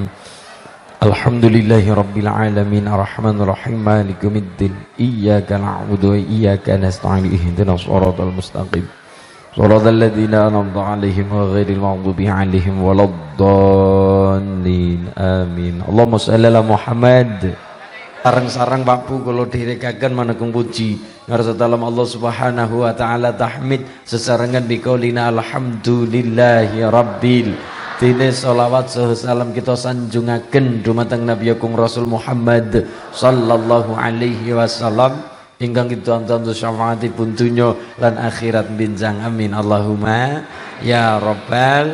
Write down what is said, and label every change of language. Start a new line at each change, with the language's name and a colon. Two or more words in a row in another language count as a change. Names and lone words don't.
Arabic: الحمد لله رب العالمين الرحمن الرحيم مالك يوم الدين. إياك نعبد وإياك نستعين اهدنا الصراط المستقيم. صراط الذين أنعمت عليهم غير المغضوب عليهم ولا الضالين. Amin. اللهم صل على محمد.
Javanese: Sareng-sareng Bapak kula direkaken manekung puji ngarsa dalam Allah
Arabic: سبحانه وتعالى
Javanese: tahmid sesarengan
Arabic: بقولنا الحمد لله رب
Javanese: dene selawat salam kita sanjungaken dumateng Nabi Agung Rasul Muhammad
Arabic: صلى الله عليه وسلم
Javanese: ingkang kita antantu syafaatipun dunya lan akhirat binjang amin
Arabic: اللهم يا رب.